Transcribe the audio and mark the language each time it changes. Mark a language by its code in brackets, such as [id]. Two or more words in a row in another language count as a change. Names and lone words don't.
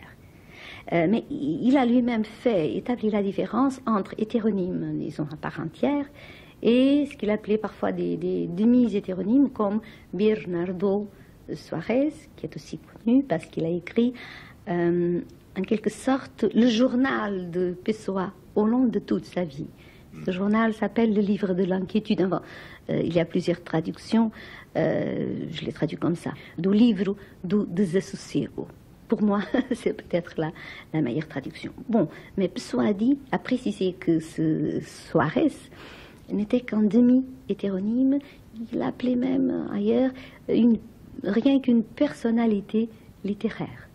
[fr] Mais il a lui-même établi la différence entre hétéronymes, disons, à part entière, et ce qu'il appelait parfois des demi-hétéronymes, comme Bernardo Soares, qui est aussi connu parce qu'il a écrit, en quelque sorte, le journal de Pessoa au long de toute sa vie. Ce journal s'appelle le livre de l'inquiétude. Enfin, il y a plusieurs traductions, je les traduis comme ça. [pt] Do livro do desassossego. [fr] Pour moi, c'est peut-être la meilleure traduction. Bon, mais Pessoa a précisé que ce Soares n'était qu'un demi-hétéronyme. Il appelait même ailleurs rien qu'une personnalité littéraire.